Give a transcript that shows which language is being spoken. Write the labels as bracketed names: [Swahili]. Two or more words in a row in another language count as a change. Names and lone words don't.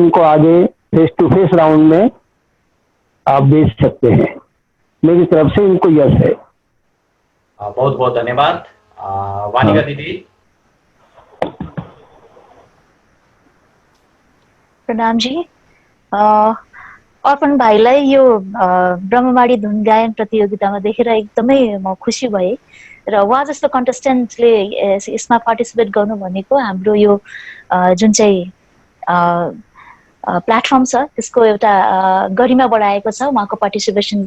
[Hindi] उनको आगे [English] face to face round [Hindi] में आप भेज सकते हैं, मेरी तरफ से इनको यश है। बहुत बहुत धन्यवाद। वानिका दीदी। प्रणाम जी। [Nepali] अर्पण भाइलाई यो ब्रह्मवाणी धुन गायन प्रतियोगितामा देखेर एकदमै म खुसी भएँ र उहाँ जस्तो कन्टेस्टेन्टले यसमा पार्टिसिपेट गर्नु भनेको हाम्रो यो जुन चाहिँ प्लेटफर्म छ त्यसको एउटा गरिमा बढाएको छ उहाँको पार्टिसिपेसनले।